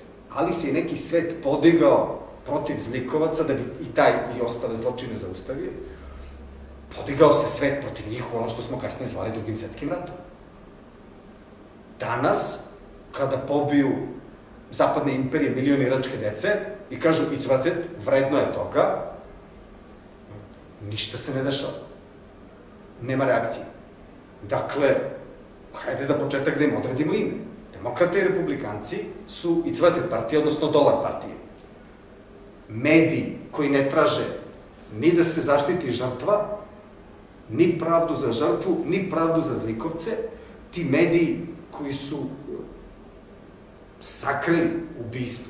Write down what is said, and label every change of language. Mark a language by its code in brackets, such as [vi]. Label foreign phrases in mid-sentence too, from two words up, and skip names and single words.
[sr] Ali se i neki svet podigao protiv zlikovaca, da bi i taj i ostale zločine zaustavio. Podigao se svet protiv njih u ono što smo kasnije zvali Drugim svetskim ratom. Danas, kada pobiju zapadne imperije milion iračke dece i kažu [en] it's worth it, [sr] vredno je toga, ništa se ne dešava. Nema reakcije. Dakle, hajde za početak da im odredimo ime. Demokrate i republikanci su [en] it's worth it [sr] partije, odnosno dolar partije. Mediji koji ne traže ni da se zaštiti žrtva, ni pravdu za žrtvu, ni pravdu za zlikovce, ti mediji koji su sakrili ubistvo.